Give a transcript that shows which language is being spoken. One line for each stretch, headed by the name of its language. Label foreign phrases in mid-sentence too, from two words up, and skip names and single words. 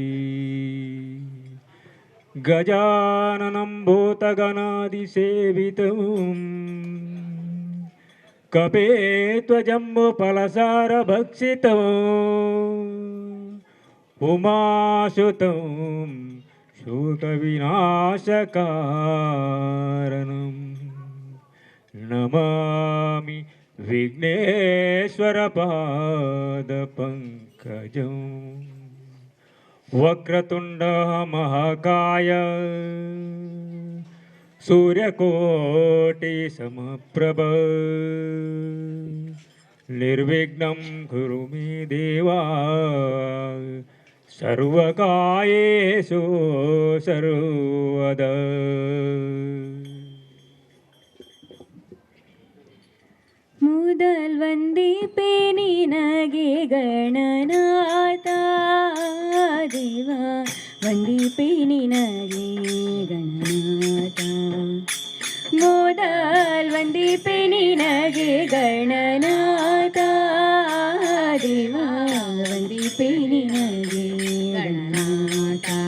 Sanskrit: ಗಜಾನನಂ ಭೂತಗಣಾದಿಸೇವಿತಂ ಕಪೇತ್ವಜಂಬುಫಲಸಾರಭಕ್ಷಿತಂ ಉಮಾಸುತಂ ಶೋಕವಿನಾಶಕಾರಣಂ ನಮಾಮಿ ವಿಘ್ನೇಶ್ವರ ಪಾದ ಪಂಕಜಂ. ವಕ್ರತುಂಡ ಮಹಾಕಾಯ ಸೂರ್ಯಕೋಟಿ ಸಮಪ್ರಭ ನಿರ್ವಿಘ್ನಂ ಕುರು ಮೇ ದೇವಾ ಸರ್ವಕಾಯೇಷು ಸರ್ವದಾ.
Kannada: ಮೊದಲ್ ವಂದಿಪೆ ನಿನಗೆ ಗಣನಾಥ ದೇವಾ ವಂದಿಪೇ ನಿನಗೆ ಗಣನಾಥ. ಮೊದಲ್ ವಂದಿಪೆ ನಿನಗೆ ಗಣನಾಥ ದೇವಾ ವಂದಿಪೇ ನಿನಗೆ ಗಣನಾಥ.